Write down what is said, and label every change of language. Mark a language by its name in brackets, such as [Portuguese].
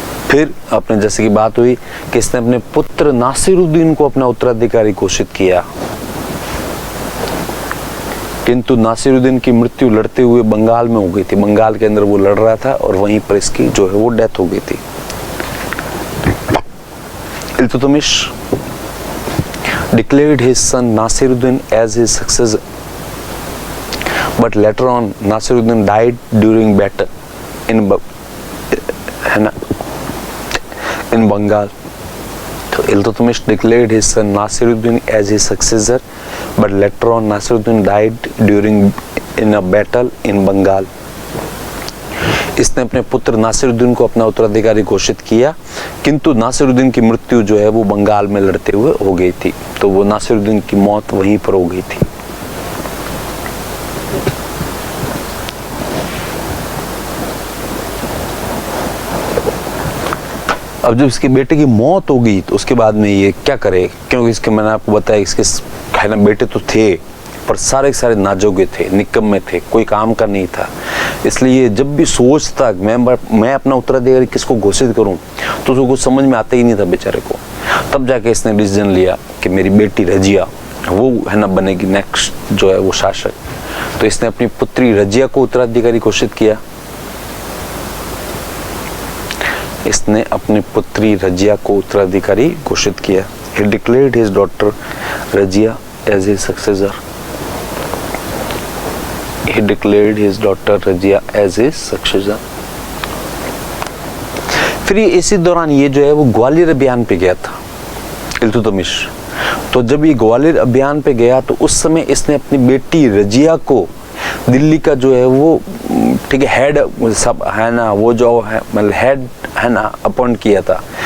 [Hindi] फिर अपने जैसे की बात हुई कि इसने अपने पुत्र नासिरुद्दीन को अपना उत्तराधिकारी घोषित किया, किंतु नासिरुद्दीन की मृत्यु लड़ते हुए बंगाल में हो गई थी। बंगाल के अंदर वो लड़ रहा था और वहीं पर इसकी जो है वो डेथ हो गई थी। [English] Iltutmish declared his son Nasiruddin as his successor, but later on Nasiruddin died during battle in Bengal. So Iltutmish declared his son Nasiruddin as his successor, but later on Nasiruddin died in a battle in Bengal. [Hindi] इसने अपने पुत्र नासिरुद्दीन को अपना उत्तराधिकारी घोषित किया, किंतु नासिरुद्दीन की मृत्यु जो है वो बंगाल में लड़ते हुए हो गई थी। तो वो नासिरुद्दीन की मौत वहीं पर हो गई थी। अब जब इसके बेटे की मौत हो गई तो उसके बाद में ये क्या करे, क्योंकि इसके मैंने आपको बताया इसके है ना बेटे तो थे पर सारे सारे नाजुक थे, निकम्मे थे, कोई काम का नहीं था। इसलिए जब भी सोचता मैं अपना उत्तराधिकारी किसको घोषित करूं तो उसको कुछ समझ में आता ही नहीं था बेचारे को। तब जाके इसने डिसीजन लिया कि मेरी बेटी रजिया वो है ना बनेगी नेक्स्ट जो है वो शासक। तो इसने अपनी पुत्री रजिया को उत्तराधिकारी घोषित किया। इसने अपनी पुत्री रजिया को उत्तराधिकारी घोषित किया। [English] He declared his daughter Rajia as his successor. He declared his daughter Rajia as his successor. [Hindi] फिर इसी दौरान ये जो है वो ग्वालियर अभियान पे गया था इल्तुतमिश। तो जब ये ग्वालियर अभियान पे गया तो उस समय इसने अपनी बेटी रजिया को दिल्ली का जो है वो ठीक है हेड सब है ना वो जो है मतलब हेड है ना अपॉइंट किया था।